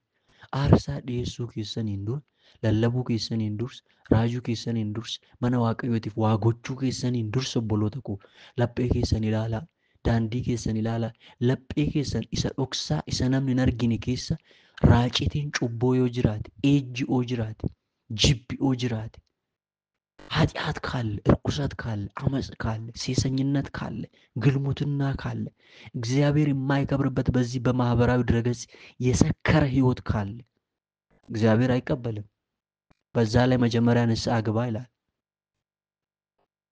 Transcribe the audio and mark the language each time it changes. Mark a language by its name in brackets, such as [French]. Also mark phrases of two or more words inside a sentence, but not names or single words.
[Oromo] Aarsaa dhiyeessuu keessaniin dura, lallabuu keessaniin dursa, raajuu keessaniin dursa, mana waaqayyootiif waa gochuu keessaniin dursa obboloota koo laphee keessan ilaalaa. Daandii keessan ilaalaa. Laphee keessan isa dhoksaa isa namni hin argine keessa raacitiin cubboo yoo jiraate, ejji'oo jiraate, jibbi'oo jiraate, [Amharic] ኃጢአት ካለ እርኩሰት ካለ አመጽ ካለ ሴሰኝነት ካለ ግልሙትና ካለ እግዚአብሔር የማይከብርበት በዚህ በማህበራዊ ድረገጽ የሰከረ ህይወት ካለ እግዚአብሔር አይቀበልም። በዛ ላይ መጀመሪያ ንስሐ ግባ ይላል። ለምን?